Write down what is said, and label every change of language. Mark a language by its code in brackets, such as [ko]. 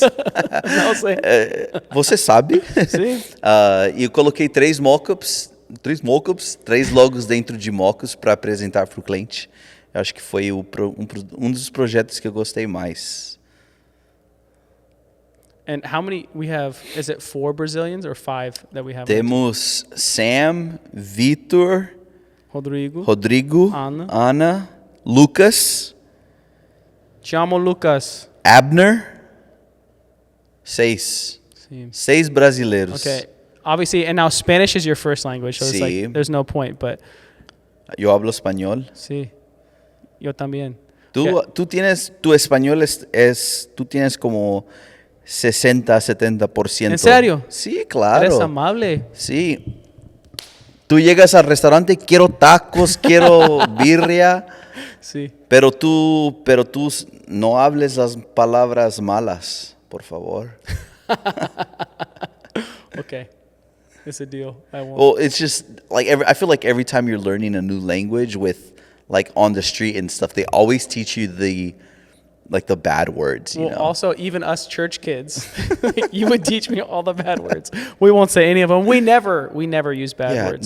[pt] Não sei. Você sabe? Sim. E eu coloquei 3 mock-ups, 3 logos dentro de mock-ups para apresentar para o cliente. Eu acho que foi um dos projetos que eu gostei mais. [en] And how many we have? Is it 4 Brazilians or 5 that we have? [pt] Temos Sam, Vitor, Rodrigo, Ana, Lucas. Chamo Lucas. Abner. 6. Sim. 6 brasileiros. [en] Okay. Obviously, and now Spanish is your first language, so [es] Sí. [en] it's like there's no point, but... [es] Yo hablo español. Sí. Yo también. Tu español tú tienes como 60-70%. ¿En serio? Sí, claro. Eres amable. Sí. Tú llegas al restaurante, quiero tacos, quiero birria. Sí. Pero tú no hables las palabras malas, por favor. [en] Okay. It's a deal. I won't. Well, it's just like I feel like every time you're learning a new language with like on the street and stuff, they always teach you the bad words, you know. Also, even us church kids, you would teach me all the bad words. We won't say any of them. We never use bad words.